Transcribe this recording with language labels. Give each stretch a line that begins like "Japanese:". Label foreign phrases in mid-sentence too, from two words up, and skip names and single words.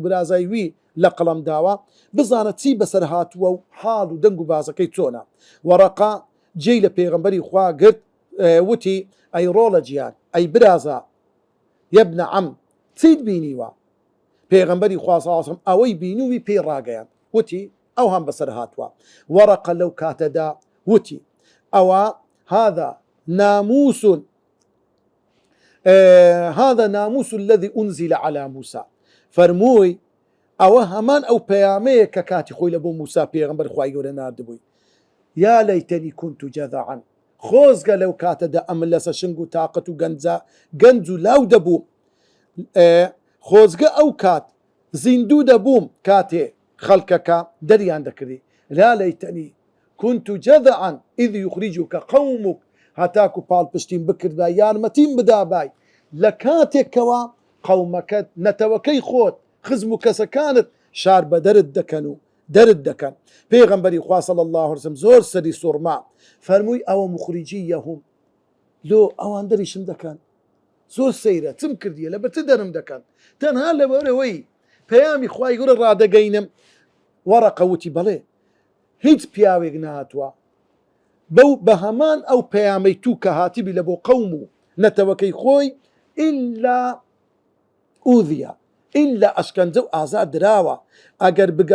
Central Kurdish: برازای وی لە قەڵەم داوە بزانە چی بەسەر هاتووە و حاڵ و دەنگ و بازەکەی چۆنە وەرەقە جێی لە پێغەمبەری خوا گرت وتی ئەی ڕۆڵە گیان ئەی برازە یەبنە عەم چیت بینیوە پێغەمبەری خوا
Arabic: صلی الله علیه وسلم
Central Kurdish: ئەوەی بینووی پێی ڕاگەیان وتی ئەو هەم بەسەر هاتووە وەرەقە لەو کاتەدا وتی ئەوە هذا
Arabic: ناموس الذي أنزل على موسى
Central Kurdish: فەرمووی ئەوە هەمان ئەو پەیامەیە کە کاتی خۆی لە بۆ موسا پێغەمبەر خوای گەورە ناردبووی
Arabic: یا لەیتەنی كنت جەذعا
Central Kurdish: خۆزگە لەو کاتەدا ئەمن لەسەر شنگ و تاقەت و گەنج و لاو دەبووم خۆزگە ئەو کات زیندوو دەبووم کاتێ خەڵکەکە دەریان دەکردی
Arabic: لا لەیتەنی كنت جەذعا إذ يخرجك قومك
Central Kurdish: هەتاکو پاڵپشتیم بکردبا یارمەتیم بدابای لە کاتێکەوە قەومەکەت نەتەوەکەی خۆت خزم و کەسەکانت شار بە دەرت دەکەن پێغەمبەری خوا
Arabic: صلی الله عليه وسلم
Central Kurdish: زۆر سەری سوڕما فەرمووی ئەوە مخریجیەهم لۆ ئەوان دەریشم دەکەن زۆر سەیرە چم کردیە لە بەرچ دەرم دەکەن تەنها لەبەرەوەی پەیامی خوای گەورە ڕادەگەینم وەرەقە وتی بەڵێ هیچ پیاوێک نهاتووە بە هەمان ئەو پەیامەی تو کە هاتیبی لە بۆ قەوم و نەتەوەکەی خۆی
Arabic: ئیلا ئوذیە
Central Kurdish: ئیلا ئەشکەنجە و ئازاد دراوە ئەگەر